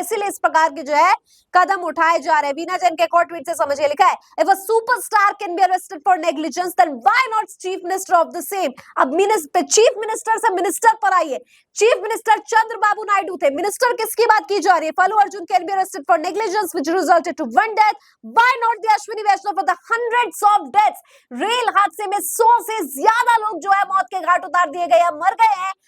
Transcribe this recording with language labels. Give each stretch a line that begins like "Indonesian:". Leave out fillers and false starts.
Hindi: इसीलिए इस प्रकार की जो है कदम उठाए जा रहे हैं। वीना जैन के एक ट्वीट से समझिए, लिखा है,
English: "If a superstar can be arrested for negligence, then why not chief minister of the same?"
Hindi: अब चीफ मिनिस्टर से मिनिस्टर पर आइए। चीफ मिनिस्टर चंद्रबाबू नायडू थे, मिनिस्टर किसकी बात की जा रही है?
English: Allu Arjun can be arrested for negligence which resulted to 1 death, why not the Ashwini Vaishnaw for the hundreds of deaths?
Hindi: Rail हादसे में 100 से ज्यादा लोग जो है मौत के घाट उतार दिए गए हैं, मर गए हैं।